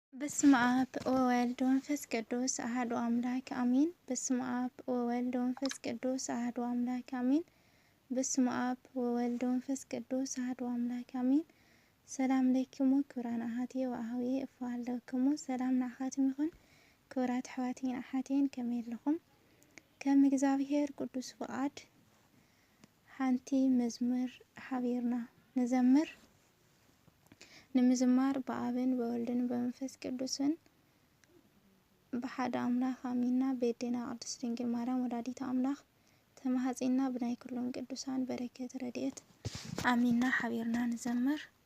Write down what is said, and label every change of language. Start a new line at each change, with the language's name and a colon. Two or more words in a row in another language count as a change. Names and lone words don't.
Geez: በስመ አብ ወወልድ ወመንፈስ ቅዱስ አሐዱ አምላክ አሜን። በስመ አብ ወወልድ ወመንፈስ ቅዱስ አሐዱ አምላክ አሜን። በስመ አብ ወወልድ ወመንፈስ ቅዱስ አሐዱ አምላክ አሜን። ሰላም ለክሙ ክብራን አሐትየ ወአኀውየ እፈሃለክሙ
Tigrinya: ሰላም ንዓኻትም ይኹን። ክብራት ኣሕዋተይን ኣሓተይን ከመይ ኣለኹም? ከም እግዚአብሔር ቅዱስ ፍቃድ ሓንቲ መዝሙር ሓቢርና ንዘምር። ንምዝማር በአብን በወልድን በመንፈስ ቅዱስን በሓደ አምላክ አሚንና በየዴና ቅድስት ድንግል ማርያም
Geez: ወላዲተ አምላክ
Tigrinya: ተማሃጺና ብናይ ኩሎም ቅዱሳን በረከት ረድኤት አሚንና ሓቢርና ንዘምር።